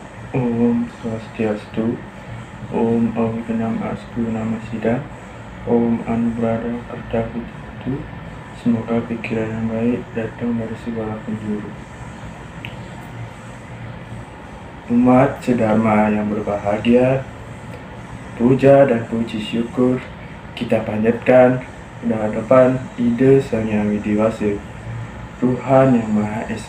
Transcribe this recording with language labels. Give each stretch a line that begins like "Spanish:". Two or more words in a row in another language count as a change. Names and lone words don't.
Balinese: Om Swastiastu, Om Awikanam Astu Nama Sidang, Om Anugraham Karta Pujitu.
Indonesian: Semoga pikiran yang baik datang dari segala penjuru. Umat sedharma yang berbahagia, puja dan puji syukur kita panjatkan di hadapan Ida Sang Yang Widiwasa, Tuhan Yang Maha Esa.